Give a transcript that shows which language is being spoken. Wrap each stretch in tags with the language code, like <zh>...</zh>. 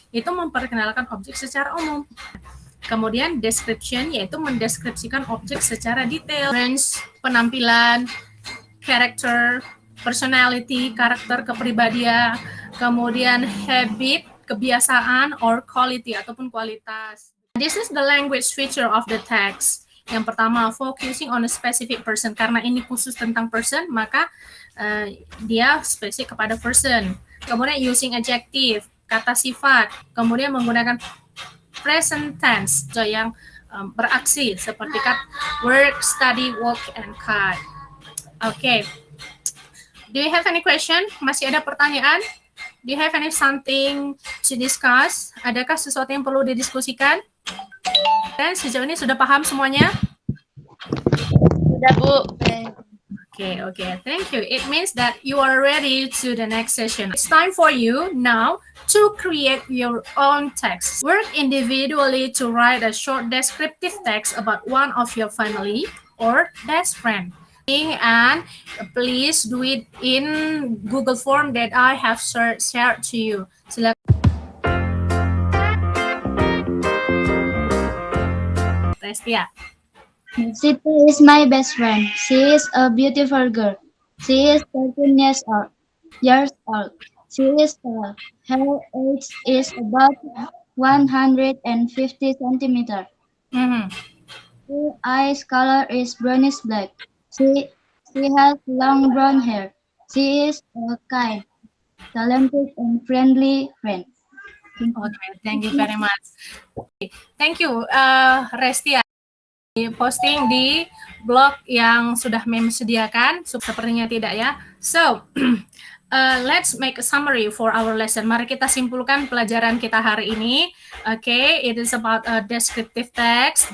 <id>Itu memperkenalkan objek secara umum. Kemudian description yaitu mendeskripsikan objek secara detail. Range, penampilan, character, personality, karakter kepribadian, kemudian habit, kebiasaan, or quality ataupun kualitas.</id> <en>This is the language feature of the text.</en> <id>Yang pertama,</id> <en>focusing on a specific person.</en> <id>Karena ini khusus tentang person, maka dia spesifik kepada person. Kemudian using adjective, kata sifat. Kemudian menggunakan present tense, so yang beraksi seperti work, study, walk, and kite. Okay.</id> <en>Do you have any question?</en> <id>Masih ada pertanyaan?</id> <en>Do you have any something to discuss?</en> <id>Adakah sesuatu yang perlu didiskusikan? Dan sejauh ini sudah paham semuanya? Sudah, Bu.</id> <en>Okay, thank you. It means that you are ready to the next session. It's time for you now to create your own text. Work individually to write a short descriptive text about one of your family or best friend. And please do it in Google form that I have shared to you.</en> <id>Silakan. Restia.</id> <en>Sita is my best friend. She is a beautiful girl. She is 13 years old. She is tall. Her age is about 150 centimeters. Her eyes color is brownish black. She has long brown hair. She is a kind, talented, and friendly friend. Okay, thank you very much. Thank you, Restia.</en> <id>Posting di blog yang sudah Mem sediakan, sepertinya tidak ya.</id> <en>So, let's make a summary for our lesson.</en> <id>Mari kita simpulkan pelajaran kita hari ini.</id> <en>Okay, it is about a descriptive text.</en>